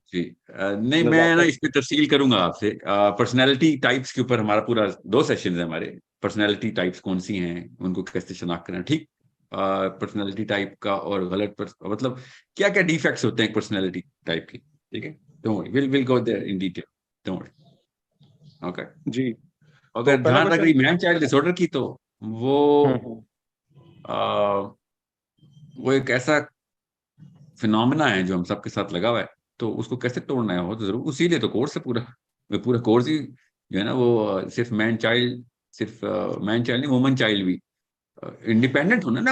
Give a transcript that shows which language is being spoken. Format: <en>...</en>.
<ur>جی نہیں, میں نا اس پہ تفصیل کروں گا آپ سے. پرسنالٹی ٹائپس کے اوپر ہمارا پورا 2 سیشنز ہیں ہمارے. پرسنالٹی ٹائپس کون سی ہیں, ان کو کیسے شناخت کرنا, ٹھیک. پرسنالٹی ٹائپ کا اور غلط مطلب کیا کیا ڈیفیکٹس ہوتے ہیں پرسنالٹی ٹائپ کی, ٹھیک ہے.</ur> <en>we'll go there in detail, don't worry. Okay</en> <ur>جی. اگر جہاں تک رہی مین چائلڈ ڈس آرڈر کی, تو وہ ایک ایسا فینومینا ہے جو ہم سب کے ساتھ لگا ہوا ہے. تو اس کو کیسے توڑنا ہے وہ تو ضرور, اسی لیے تو کورس ہے پورا کورس ہی جو ہے نا وہ صرف مین چائلڈ نہیں, وومن چائلڈ بھی انڈیپینڈنٹ ہونا نا.</ur>